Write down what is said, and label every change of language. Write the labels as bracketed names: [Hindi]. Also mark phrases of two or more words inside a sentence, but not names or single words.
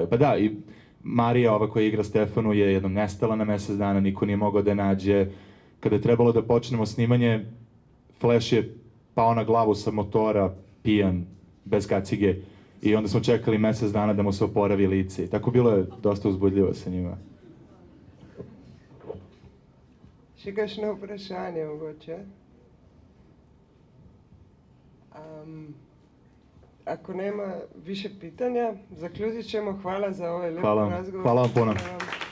[Serbian] Pa da, i Marija, ova koja igra Stefanu, je jednom nestala na mesec dana, niko nije mogao da je nađe. Kada je trebalo da počnemo snimanje, Flash je pao na glavu sa motora, pijan, bez kacige, i onda smo čekali mesec dana da mu se oporavi lice. I tako bilo je dosta uzbudljivo sa njima. [Slovenian] Še kakšno vprašanje mogoče? [Croatian] Ako nema više pitanja, zaključit ćemo. Hvala za ovaj lep razgovor. Hvala vam puno.